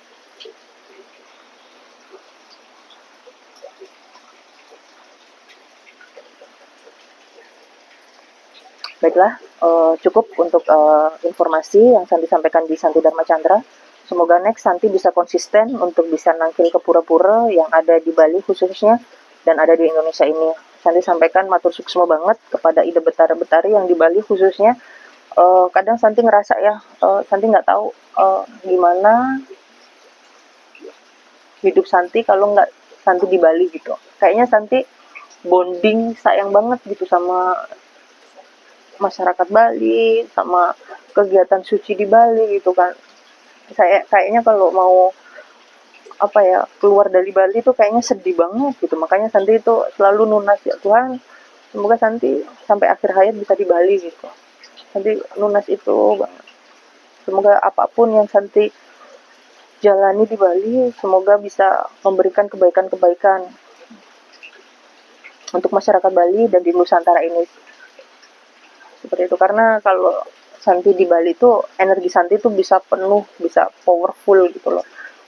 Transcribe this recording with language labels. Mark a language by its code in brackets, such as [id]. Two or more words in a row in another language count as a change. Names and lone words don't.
[id] Baiklah, cukup untuk informasi yang Santi sampaikan di Santi Dharma Chandra. Semoga next Santi bisa konsisten untuk bisa nangkil ke pura-pura yang ada di Bali khususnya dan ada di Indonesia ini. Santi sampaikan [ban] matur suksma [id] banget kepada Ida Betara-Betari yang di Bali khususnya. Kadang Santi ngerasa ya, Santi nggak tahu gimana hidup Santi kalau nggak Santi di Bali gitu. Kayaknya Santi bonding sayang banget gitu sama masyarakat Bali, sama kegiatan suci di Bali gitu kan. Saya kayaknya kalau mau apa ya, keluar dari Bali itu kayaknya sedih banget gitu. Makanya Santi itu selalu nunas, ya Tuhan, semoga Santi sampai akhir hayat bisa di Bali gitu. Santi nunas itu banget. Semoga apapun yang Santi jalani di Bali, semoga bisa memberikan kebaikan-kebaikan untuk masyarakat Bali dan di Nusantara ini. Seperti itu, karena kalau Santi di Bali itu energi Santi itu bisa penuh, bisa powerful gitu loh.